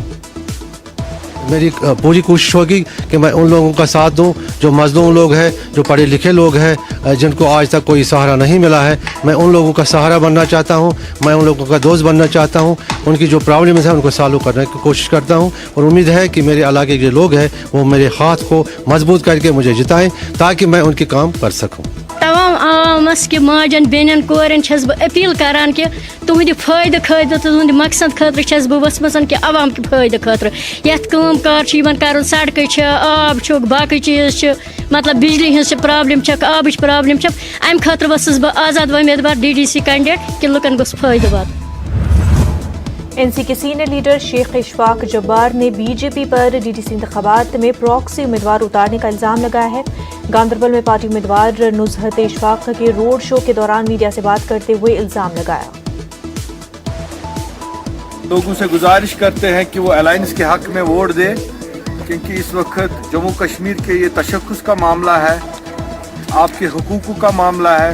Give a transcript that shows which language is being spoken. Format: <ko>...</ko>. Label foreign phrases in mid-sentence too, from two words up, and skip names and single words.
<hi>मेरी पूरी कोशिश होगी कि मैं उन लोगों का साथ दूं जो मजलूम लोग हैं, जो पढ़े लिखे लोग हैं, जिनको आज तक कोई सहारा नहीं मिला है। मैं उन लोगों का सहारा बनना चाहता हूं, मैं उन लोगों का दोस्त बनना चाहता हूं। उनकी जो प्रॉब्लम्स हैं उनको सॉल्व करने की कोशिश करता हूं और उम्मीद है कि मेरे इलाके के लोग हैं वो मेरे हाथ को मजबूत करके मुझे जिताएं ताकि मैं उनके काम कर सकूँ।</hi> <ks>तमाम आवामस के माजन बेनन कोरन छस बह अपील करान कि तुहद फायदे खतर तुहद मकसद खतर छस बह वसमसन कि आवाम के फायदे खतर यथ काम कार कर सड़क आब बाकी चीज मतलब बिजली हज प्रॉब्लम आब प्रॉब्लम अम खतर वसस बह आजाद उम्मीदवार डीडीसी कैंडिडेट कि लुकन गोस फायदे वात।</ks> <hi>एनसी के सीनियर लीडर शेख इशफाक जब्बार ने बीजेपी पर डीडीसी इंतखाबात में प्रॉक्सी उम्मीदवार उतारने का इल्जाम लगाया है। गांदरबल में पार्टी उम्मीदवार नुजहत इशफाक के रोड शो के दौरान मीडिया से बात करते हुए इल्जाम लगाया। लोगों से गुजारिश करते हैं कि वो अलायंस के हक में वोट दें, क्योंकि इस वक्त जम्मू कश्मीर के ये तशक्कुस का मामला है, आपके हुकूक का मामला है।</hi>